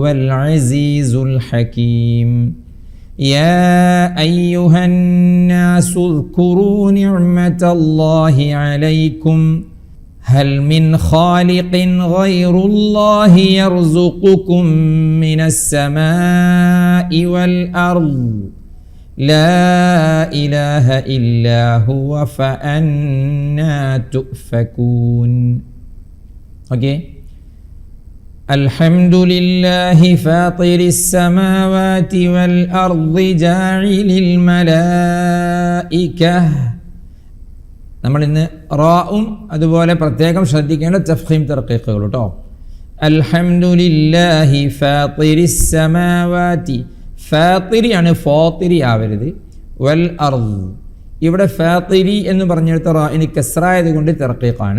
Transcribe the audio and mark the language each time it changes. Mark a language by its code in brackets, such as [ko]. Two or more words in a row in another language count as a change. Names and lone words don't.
[ar] العزيز الحكيم يا أيها الناس اذكروا نعمة الله عليكم هل من خالق غير الله يرزقكم من السماء والأرض لا إله إلا هو فأنا تؤفكون. Okay. الحمد لله فاطر السماوات والأرض جاعل الملائكة. [ml] നമ്മൾ ഇന്ന് റാഉം അതുപോലെ പ്രത്യേകം ശ്രദ്ധിക്കേണ്ട തഫ്ഖീം തർഖീഖുകൾ കേട്ടോ. [ar] الحمد لله فاطر السماوات, [ml] ഫാത്തിരിയാണ്, ഫാത്തിരി ആവരുത്. [ar] والأرض, [ml] ഇവിടെ ഫാത്തിരി എന്ന് പറഞ്ഞെടുത്ത റാഇന് കസ്റായത് കൊണ്ട് തർഖീഖാണ്.